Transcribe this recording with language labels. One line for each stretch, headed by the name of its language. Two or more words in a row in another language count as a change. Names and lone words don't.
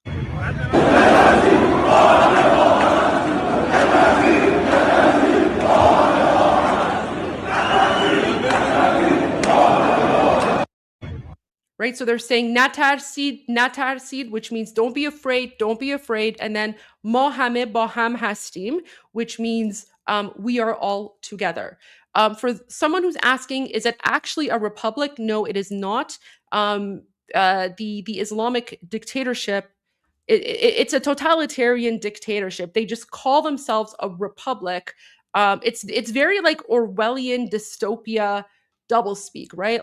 English: Right, so they're saying natarsid, which means don't be afraid, and then
Persian: ما همه با هم هستیم,
English: which means we are all together. For someone who's asking, is it actually a republic? No, it is not. The Islamic dictatorship, it's a totalitarian dictatorship. They just call themselves a republic. It's very like Orwellian dystopia doublespeak, right?